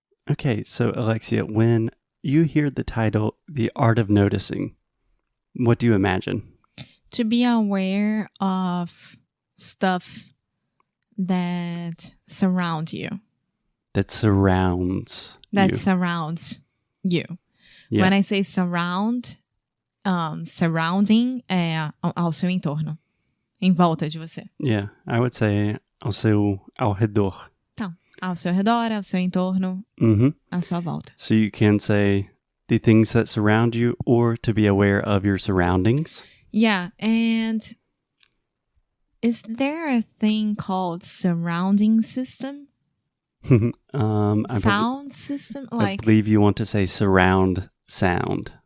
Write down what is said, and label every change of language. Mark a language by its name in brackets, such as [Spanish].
[English] Okay, so Alexia, when you hear the title, The Art of Noticing, what do you imagine? To be aware of stuff that surround you. That surrounds you. Surrounds you. Yeah. When I say surround, surrounding [Portuguese] é ao seu entorno. Em volta de você. [English] Yeah, I would say [Portuguese] ao redor. Então, ao seu redor, ao seu entorno, à sua volta. [English] So you can say the things that surround you or to be aware of your surroundings. Yeah, and is there a thing called surrounding system? Sound system? I believe you want to say surround sound.